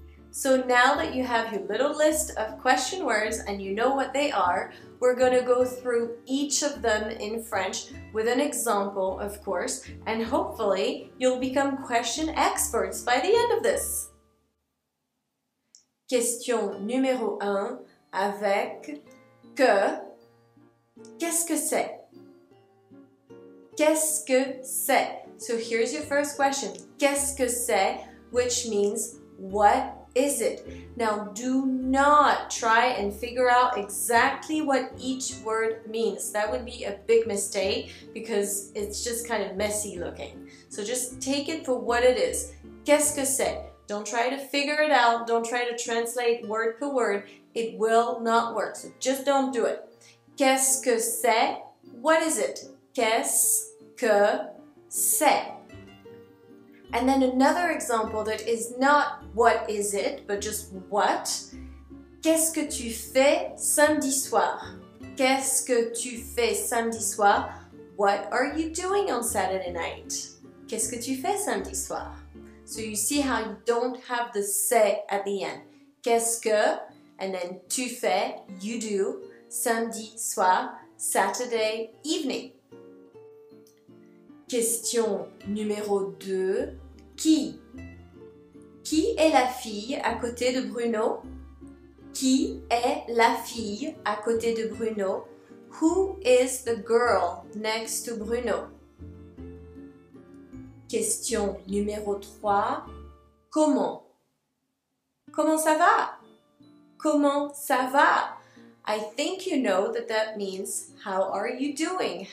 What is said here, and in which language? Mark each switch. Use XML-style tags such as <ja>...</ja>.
<en>So now that you have your little list of question words and you know what they are, we're going to go through each of them in French with an example, of course, and hopefully you'll become question experts by the end of this.</en> <fr>Question numéro 1 avec que. Qu'est-ce que c'est? Qu'est-ce que c'est?</fr> <en>So here's your first question.</en> <fr>Qu'est-ce que c'est?</fr> <en>Which means what is it? Now do not try and figure out exactly what each word means. That would be a big mistake because it's just kind of messy looking. So just take it for what it is.</en> <fr>Qu'est-ce que c'est?</fr> <en>Don't try to figure it out. Don't try to translate word per word. It will not work. So just don't do it.</en> <fr>Qu'est-ce que c'est?</fr> <en>What is it? Qu'est-ce que c'est? And then another example that is not what is it, but just what.</en> <fr>Qu'est-ce que tu fais samedi soir? Qu'est-ce que tu fais samedi soir?</fr> <en>What are you doing on Saturday night?</en> <fr>Qu'est-ce que tu fais samedi soir?</fr> <en>So you see how you don't have the c'est at the end.</en> <fr>Qu'est-ce que,</fr> <en>and then</en> <fr>tu fais,</fr> <en>you do,</en> <fr>samedi soir,</fr> <en>Saturday evening.</en> <fr>Question numéro 2. Qui? Qui est la fille à côté de Bruno? Qui est la fille à côté de Bruno?</fr> <en>Who is the girl next to Bruno?</en> <fr>Question numéro 3. Comment? Comment ça va? Comment ça va?</fr> <en>I think you know that means how are you doing?</en>